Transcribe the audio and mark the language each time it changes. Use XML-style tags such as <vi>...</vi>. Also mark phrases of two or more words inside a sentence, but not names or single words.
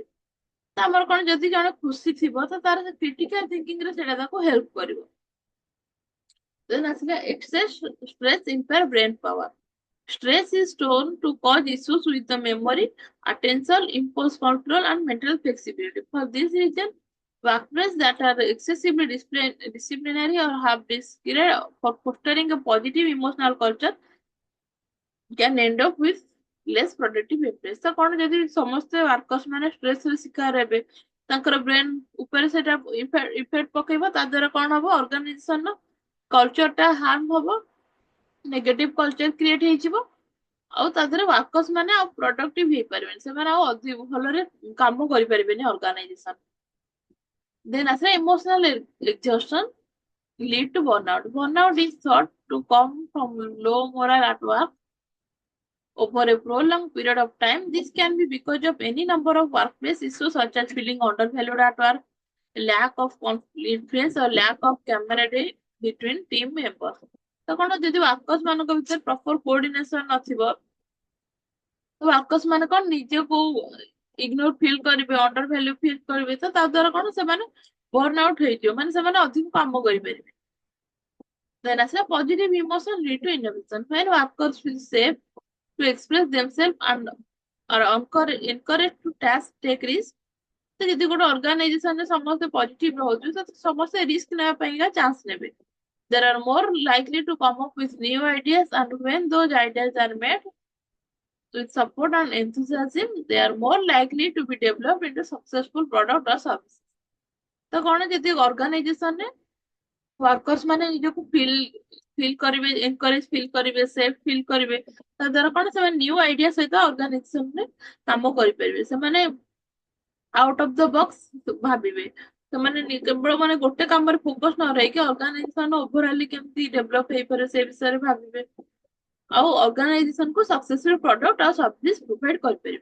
<or>ତ ଆମର କଣ ଯଦି ଜଣେ ଖୁସି ଥିବ ତ ତାର</or> <en>critical thinking</en> <or>ରେ ସେଇଟା ତାକୁ ହେଲ୍ପ କରିବ.</or> <en>Then ଆସିଲା excess stress impair brain power. Stress is known to cause issues with the memory, attention, impulse control, and mental flexibility. For this reason, workplaces that are excessively disciplinary or have this for fostering a positive emotional culture can end up with less productive employees.</en> <or>ତ କଣ ଯଦି ସମସ୍ତେ ୱାର୍କର୍ସ ମାନେ ଷ୍ଟ୍ରେସ ରେ ଶିକାର ହେବେ ତାଙ୍କର ବ୍ରେନ ଉପରେ ସେଟା ଇଫେକ୍ଟ ପକେଇବ ତା ଦ୍ୱାରା କଣ ହବ ଅର୍ଗାନାଇଜେସନ ର କଲଚର ଟା ହାର୍ମ ହବ</or> <en>negative culture create</en> <or>ହେଇଯିବ ଆଉ ତା ଦ୍ୱାରା ୱାର୍କର୍ସ ମାନେ ଆଉ ପ୍ରଡକ୍ଟିଭ ହେଇପାରିବେନି ସେମାନେ ଆଉ ଅଧିକ ଭଲରେ କାମ କରିପାରିବେନି ଅର୍ଗାନାଇଜେସନ.</or> <en>ଦେନ୍ ଆସିଲା ଇମୋସନାଲ exhaustion lead to burnout. Burnout is thought to come from low morale at work over a prolonged period of time. This can be because of any number of workplace issues such as feeling undervalued at work, lack of influence or lack of camaraderie between team members.</en> <or>ତ କଣ ଯଦି ୱାର୍କର୍ସ ମାନଙ୍କ ଭିତରେ</or> <en>proper coordination</en> <or>ନଥିବ ତ ୱାର୍କର୍ସ ମାନେ କଣ ନିଜକୁ</or> <en>ignore feel</en> <or>କରିବେ</or> <en>under value feel</en> <or>କରିବେ ତ ତା ଦ୍ୱାରା କଣ ସେମାନେ</or> <en>burn out</en> <or>ହେଇଯିବ ମାନେ ସେମାନେ ଅଧିକ କାମ କରିପାରିବେ.</or> <en>Then ଆସିଲା positive emotion lead to innovation. When workers feel safe to express themselves and are encouraged to take risk.</en> <or>ତ ଯଦି ଗୋଟେ ଅର୍ଗାନାଇଜେସନରେ ସମସ୍ତେ ପଜିଟିଭ ରହୁଛୁ ତ ସମସ୍ତେ ରିସ୍କ ନେବା ପାଇଁକା ଚାନ୍ସ ନେବେ.</or> <en>There are more likely to come up with new ideas and when those ideas are made with support and enthusiasm, they are more likely to be developed into successful product or service.</en> <or>ତ କଣ ଯଦି ଅର୍ଗାନାଇଜେସନରେ ୱାର୍କର୍ସ ମାନେ ନିଜକୁ ଫିଲ୍ କରିବେ</or> <en>encourage feel</en> <or>କରିବେ</or> <en>safe feel</en> <or>କରିବେ ତା ଦ୍ୱାରା କଣ ସେମାନେ</or> <en>new idea</en> <or>ସହିତ ଅର୍ଗାନାଇଜେସନରେ କାମ କରିପାରିବେ ସେମାନେ</or> <en>out of the box</en> <or>ଭାବିବେ ସେମାନେ କେବଳ ମାନେ ଗୋଟେ କାମରେ ଫୋକସ ନ ରହିକି</or> <en>organization overally</en> <or>କେମିତି ଡେଭଲପ ହେଇପାରେ ସେ ବିଷୟରେ ଭାବିବେ ଆଉ ଅର୍ଗାନାଇଜେସନ କୁ</or> <en>successful product</en> <or>ଆଉ</or> <en>service provide</en> <or>କରିପାରିବେ.</or>